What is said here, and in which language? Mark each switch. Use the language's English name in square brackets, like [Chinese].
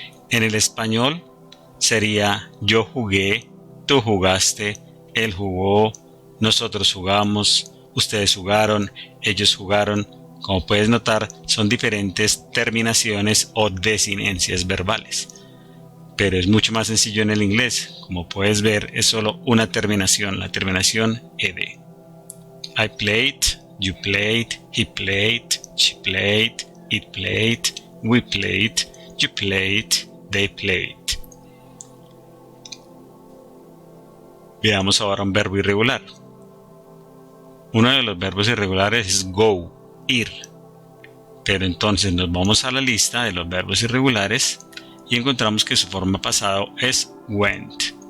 [Spanish] En el español sería yo jugué, tú jugaste, él jugó, nosotros jugamos, ustedes jugaron, ellos jugaron. Como puedes notar, son diferentes terminaciones o desinencias verbales. Pero es mucho más sencillo en el inglés. Como puedes ver, es solo una terminación, la terminación ed. [English] I played, you played, he played, she played, it played, we played, you played, they played. [Spanish] Veamos ahora un verbo irregular. Uno de los verbos irregulares es go, ir. Pero entonces nos vamos a la lista de los verbos irregulares y encontramos que su forma pasado es went.